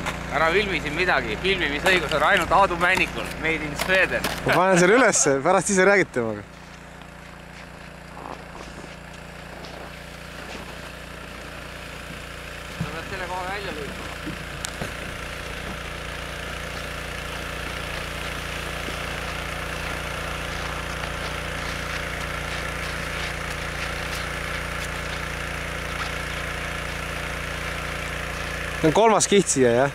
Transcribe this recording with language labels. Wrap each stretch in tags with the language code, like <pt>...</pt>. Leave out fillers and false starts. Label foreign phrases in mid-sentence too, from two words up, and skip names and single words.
<et>Ära filmi siin midagi, filmimisõigus on ainult Aadu Männikul,</et> <en>made in Sweden.</en> <et>Ma panen selle ülesse, pärast ise räägid temaga. Sa pead selle koha välja lüüma. See on kolmas kiht siia, jah?</et>